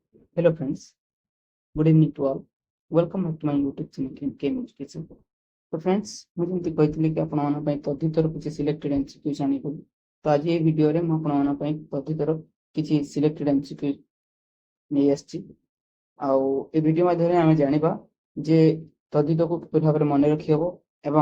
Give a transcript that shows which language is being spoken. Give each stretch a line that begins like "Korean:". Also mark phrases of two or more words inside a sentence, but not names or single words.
English: Hello friends, good evening to all. Welcome back to my YouTube channel Game Education.
Odia: तो फ्रेंड्स ମୁଁ ଯେମିତି କହିଥିଲି କି ଆପଣମାନଙ୍କ ପାଇଁ ତଦ୍ଧିତର କିଛି
English: selected MCQ
Odia: ଜାଣିବୁ ତ ଆଜି ଏହି ଭିଡ଼ିଓରେ ମୁଁ ଆପଣମାନଙ୍କ ପାଇଁ ତଦ୍ଧିତର କିଛି
English: selected MCQ
Odia: ନେଇ ଆସିଛି ଆଉ ଏ ଭିଡ଼ିଓ ମାଧ୍ୟମରେ ଆମେ ଜାଣିବା ଯେ ତଦ୍ଧିତକୁ କିପରି ଭାବରେ ମନେ ରଖିହେବ ଏବଂ